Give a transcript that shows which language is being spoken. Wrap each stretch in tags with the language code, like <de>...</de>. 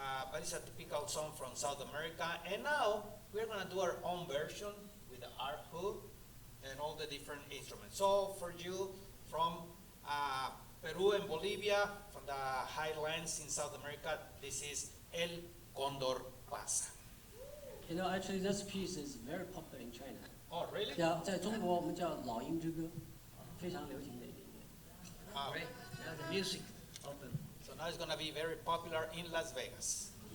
<en>But it's a typical song from South America. And now we're going to do our own version with the arhu and all the different instruments. So for you from Peru and Bolivia, from the highlands in South America, this is El Condor Pasa. You know, actually, this piece is very popular in China. Oh, really?</en> <zh>在中国我们叫老鹰之歌，非常流行的一个音乐。</zh> <en>Wow. Right? Now the music open. So now it's going to be very popular in Las Vegas.</en>